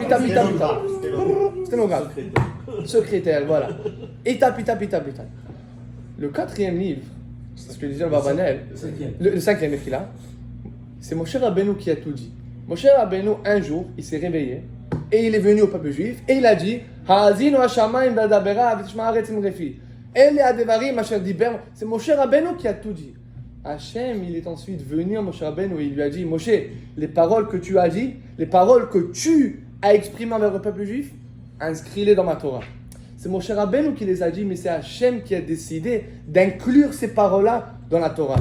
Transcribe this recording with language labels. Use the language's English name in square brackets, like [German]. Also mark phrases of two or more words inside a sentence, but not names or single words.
[French] Sténographe. Secrétaire, voilà. Il tape. Le 4e livre, c'est ce que disait le Barbanel, le 5e écrit là, c'est Moshe Rabbeinu qui a tout dit. Moshe Rabbeinu, un jour, il s'est réveillé et il est venu au peuple juif et il a dit [Hebrew] האזינו השמים ואדברה ותשמע הארץ אמרי פי. אלה הדברים אשר דיבר. [French] C'est Moshe Rabbeinu qui a tout dit. Hachem, il est ensuite venu à Moshe Rabbeinu et il lui a dit Moshe, les paroles que tu as dit, les paroles que tu as exprimées envers le peuple juif, inscris-les dans ma Torah. C'est Moshe Rabbeinu qui les a dit, mais c'est Hachem qui a décidé d'inclure ces paroles-là dans la Torah.